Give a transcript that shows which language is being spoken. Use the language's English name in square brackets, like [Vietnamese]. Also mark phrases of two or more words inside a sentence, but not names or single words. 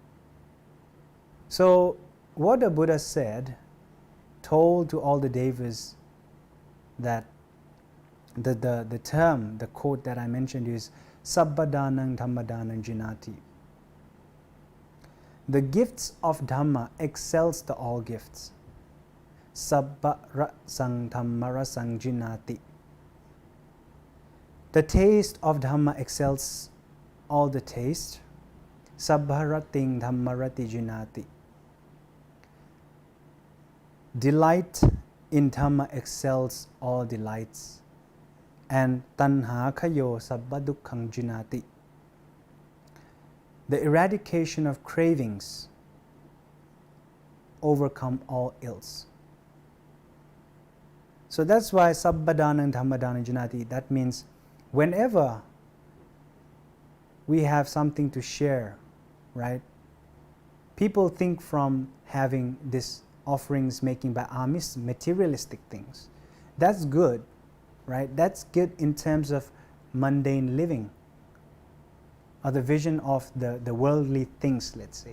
[English] So what the Buddha said, told to all the devas that the term, the quote that I mentioned is [Pali] Sabbadanang Dhammadanang Jinati. [English] The gifts of Dhamma excels the all gifts. [Pali] Sabba rasang Dhamma rasang Jinati. [English] The taste of Dhamma excels all the taste. [Pali] Sabba rating Dhamma rati Jinati. [English] Delight in Dhamma excels all delights. [Pali] And tanha kayo sabba dukkhang jinati. [English] The eradication of cravings overcome all ills. So that's why [Pali] sabbadanang dhammadanang janati. [English] That means whenever we have something to share, right? People think from having this offerings making by amis, materialistic things. That's good, right? That's good in terms of mundane living, or the vision of the worldly things, let's say.